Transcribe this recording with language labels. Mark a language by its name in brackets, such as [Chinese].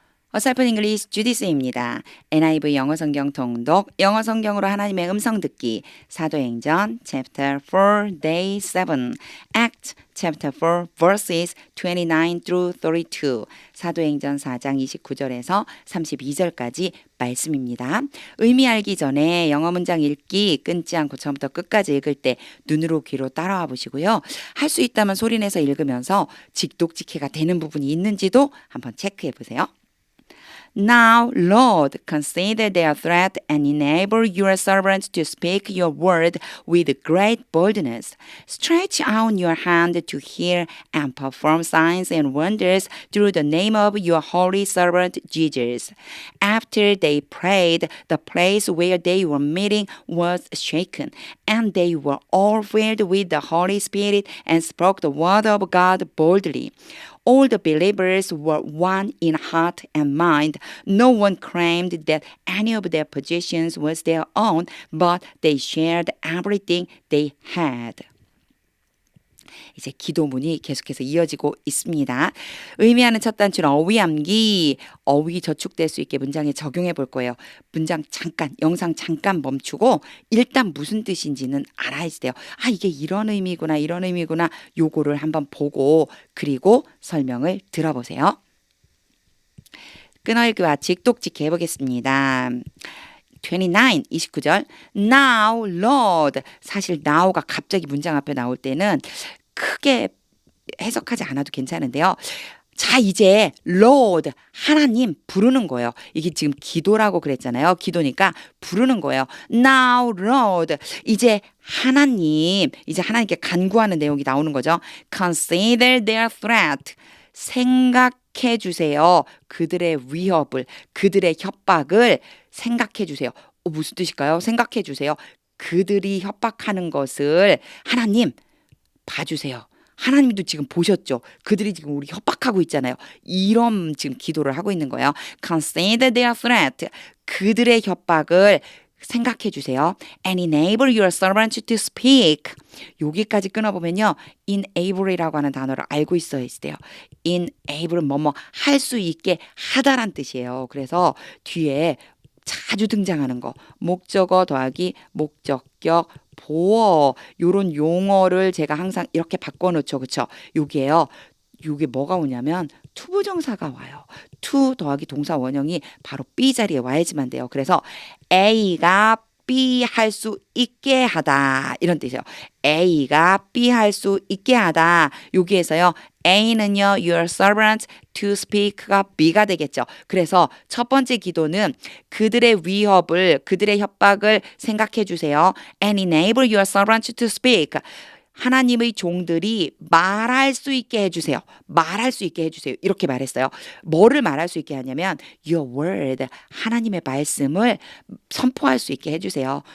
[Korean] 어설픈 잉글리시 주디스입니다. NIV 영어 성경 통독, 영어 성경으로 하나님의 음성 듣기, 사도행전 [English] chapter 4 day 7, act chapter 4 verses 29 through 32, [Korean] 사도행전 4장 29절에서 32절까지 말씀입니다. 의미 알기 전에 영어 문장 읽기 끊지 않고 처음부터 끝까지 읽을 때 눈으로 귀로 따라와 보시고요. 할 수 있다면 소리내서 읽으면서 직독직해가 되는 부분이 있는지도 한번 체크해 보세요. [English] Now, Lord, consider their threat and enable your servants to speak your word with great boldness. Stretch out your hand to heal and perform signs and wonders through the name of your holy servant Jesus. After they prayed, the place where they were meeting was shaken, and they were all filled with the Holy Spirit and spoke the word of God boldly. All the believers were one in heart and mind. No one claimed that any of their possessions was their own, but they shared everything they had. [Korean] 이제 기도문이 계속해서 이어지고 있습니다. 의미하는 첫 단추는 어휘 암기, 어휘 저축될 수 있게 문장에 적용해 볼 거예요. 문장 잠깐, 영상 잠깐 멈추고 일단 무슨 뜻인지는 알아야지 돼요. 아, 이게 이런 의미구나, 이런 의미구나. 요거를 한번 보고 그리고 설명을 들어보세요. 끊어읽기와 직독직해 해보겠습니다. 29절 [English] Now Lord [Korean] 사실 now가 갑자기 문장 앞에 나올 때는 크게 해석하지 않아도 괜찮은데요. 자, 이제 Lord 하나님 부르는 거예요. 이게 지금 기도라고 그랬잖아요. 기도니까 부르는 거예요. [English] Now Lord [Korean] 이제 하나님 이제 하나님께 간구하는 내용이 나오는 거죠. [English] Consider their threat [Korean] 생각해 주세요. 그들의 위협을 그들의 협박을 생각해 주세요. 무슨 뜻일까요? 생각해 주세요. 그들이 협박하는 것을 하나님 봐주세요. 하나님도 지금 보셨죠? 그들이 지금 우리 협박하고 있잖아요. 이런 지금 기도를 하고 있는 거예요. [English] Consider their threat. [Korean] 그들의 협박을 생각해 주세요. [English] And enable your servant to speak. [Korean] 여기까지 끊어보면요. enable이라고 하는 단어를 알고 있어야 돼요. enable은 뭐뭐 할 수 있게 하다란 뜻이에요. 그래서 뒤에 자주 등장하는 거 목적어 더하기 목적격 보어 요런 용어를 제가 항상 이렇게 바꿔놓죠. 그쵸? 요게요. 요게 뭐가 오냐면 투부정사가 와요. to 더하기 동사 원형이 바로 B 자리에 와야지만 돼요. 그래서 A가 B 할 수 있게 하다 이런 뜻이에요. A가 B 할 수 있게 하다. 여기에서요. A는요. [English] Your servant to speak가 [Korean] B가 되겠죠. 그래서 첫 번째 기도는 그들의 위협을 그들의 협박을 생각해 주세요. [English] And enable your servant to speak. [Korean] 하나님의 종들이 말할 수 있게 해주세요. 말할 수 있게 해주세요. 이렇게 말했어요. 뭐를 말할 수 있게 하냐면 [English] your word, [Korean] 하나님의 말씀을 선포할 수 있게 해주세요.